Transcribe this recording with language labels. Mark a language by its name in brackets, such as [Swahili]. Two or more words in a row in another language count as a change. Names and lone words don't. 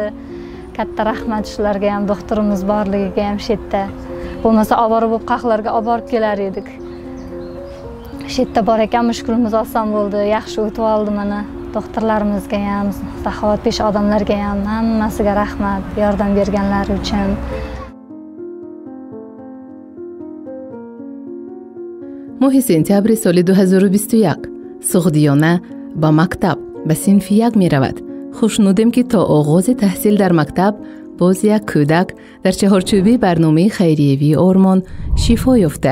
[Uzbek] Katta rahmat shularga ham, doktorimiz borligiga ham shu yerda. Bo'lmasa ovora bo'lib qaqlarga olib borib kelar edik. Shu yerda bor ekan, mushkulimiz oson bo'ldi, yaxshi o'tib oldi mana. Doktorlarimizga ham, saxovatpesh odamlarga ham hammasiga rahmat, yordam berganlari uchun. [Persian] ماه سپتامبر سال 2021 سغدیانه با مکتب به صنف 1 می رود. خوشنودیم که تا آغاز تحصیل در مکتب باز یک کودک در چهارچوبه برنامه خیریه‌ای آرمان شفا یافته.